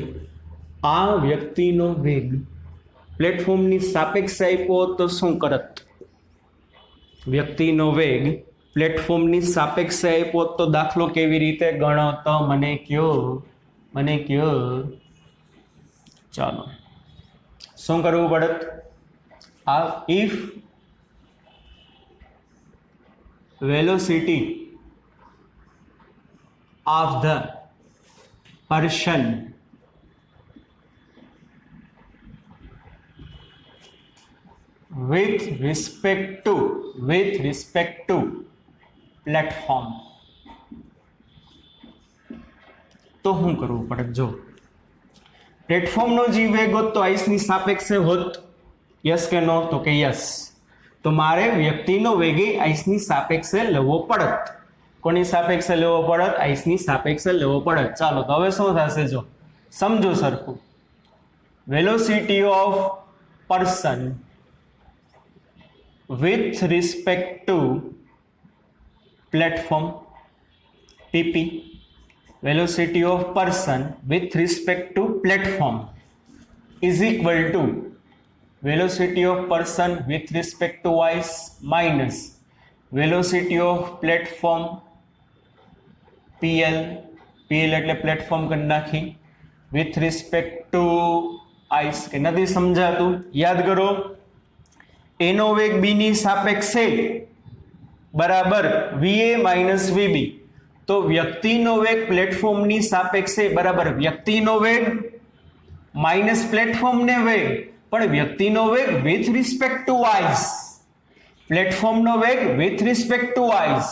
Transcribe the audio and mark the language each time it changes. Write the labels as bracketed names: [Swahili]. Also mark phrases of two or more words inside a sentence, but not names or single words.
[Gujarati] આ વ્યક્તિનો વેગ પ્લેટફોર્મની સાપેક્ષે આપ્યો તો શું કરત? વ્યક્તિનો વેગ પ્લેટફોર્મની સાપેક્ષે આપ્યો તો દાખલો કેવી રીતે ગણો તો મને કયો. ચાલો, શું કરવું પડત? [English] if velocity of the person with respect to platform, [Gujarati] તો શું કરવું પડે? જો પ્લેટફોર્મનો જે વેગ હોત તો આઈસની સાપેક્ષે હોત, યસ કે નો? તો કે યસ. તો મારે વ્યક્તિનો વેગ આઈસની સાપેક્ષે લેવો પડત. કોની સાપેક્ષે લેવો પડત? આઈસની સાપેક્ષે લેવો પડત. ચાલો, તો હવે શું થશે? જો સમજો સરખું. [English] velocity of person with respect to platform PP, velocity of person with respect to platform is equal to velocity of person with respect to ice minus velocity of platform PL [Gujarati] એટલે પ્લેટફોર્મ કરી નાખી [English] with respect to ice. [Gujarati] કે નથી સમજાતું? યાદ કરો, એનો વેગ બીની સાપેક્ષે બરાબર VA માઇનસ VB. તો વ્યક્તિનો વેગ પ્લેટફોર્મની સાપેક્ષે બરાબર વ્યક્તિનો વેગ માઇનસ પ્લેટફોર્મને વેગ, પણ વ્યક્તિનો વેગ [English] with respect to ice, [Gujarati] પ્લેટફોર્મનો વેગ [English] with respect to ice.